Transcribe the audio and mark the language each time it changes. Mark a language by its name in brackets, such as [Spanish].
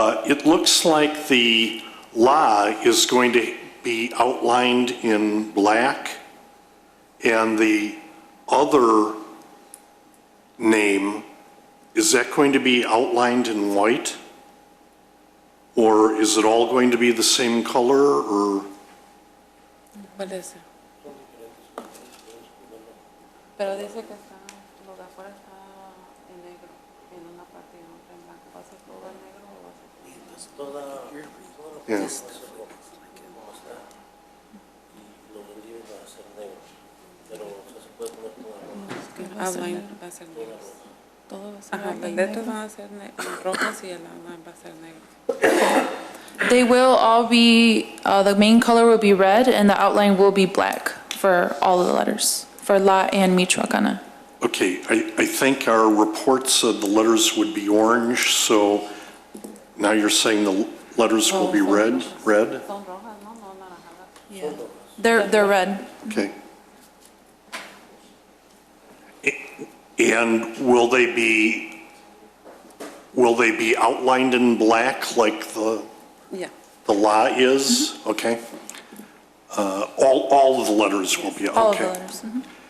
[English] It looks like the law is going to be outlined in black, and the other name, is that going to be outlined in white? Or is it all going to be the same color, or? What is it? [Spanish] Pero dice que está, lo de afuera está en negro, en una parte y en otra en blanco. ¿Va a ser todo en negro o va a ser todo? [English] Yeah. [Spanish] Outline va a ser negro. Todo va a ser Ajá, las letras van a ser rojas y el outline va a ser negro. [English] They will all be, the main color will be red and the outline will be black for all of the letters, for La and Michoacana. Okay, I think our report said the letters would be orange, so now you're saying the letters will be red? [Spanish] Son rojas, no, no naranjadas. [English] They're red. Okay. And will they be outlined in black like Yeah. the law is? Okay. All of the letters will be, okay. All of the letters. Mhm.